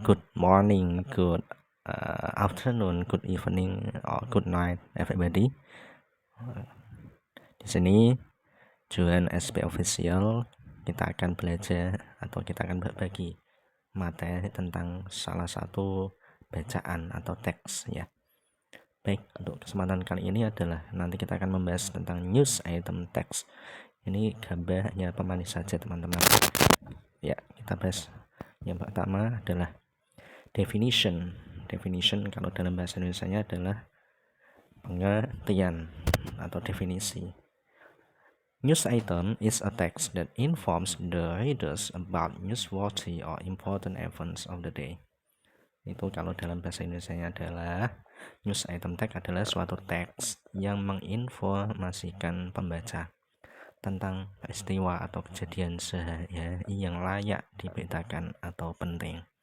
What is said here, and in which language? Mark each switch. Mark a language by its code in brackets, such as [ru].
[en] Good morning, good afternoon, good evening, or good night, everybody. [id] Di sini Juan SP Official, kita akan belajar atau kita akan berbagi materi tentang salah satu bacaan atau teks ya. Baik, untuk kesempatan kali ini adalah nanti kita akan membahas tentang news item text. Ini gambar hanya pemanis saja teman-teman. Ya, kita bahas. Yang pertama adalah definition. Definition kalau dalam bahasa Indonesianya adalah pengertian atau definisi. [en] News item is a text that informs the readers about newsworthy or important events of the day. [id] Itu kalau dalam bahasa Indonesianya adalah news item text adalah suatu teks yang menginformasikan pembaca tentang peristiwa atau kejadian sehari-hari yang layak diberitakan atau penting.